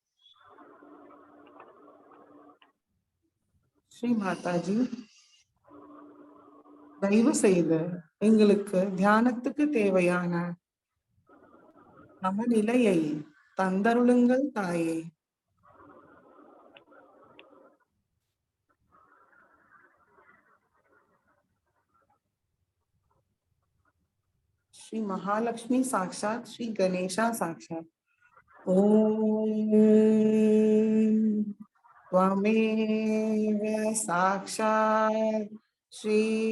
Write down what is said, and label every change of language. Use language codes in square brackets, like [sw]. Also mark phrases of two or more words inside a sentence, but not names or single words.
[ta] ஸ்ரீ மாதாஜி, தயவு செய்து எங்களுக்கு தியானத்துக்கு தேவையான சமநிலையை தந்தருளுங்கள் தாயே. [sa] श्री महालक्ष्मी साक्षात श्री गणेशा साक्षात। ओम त्वमेव साक्षात श्री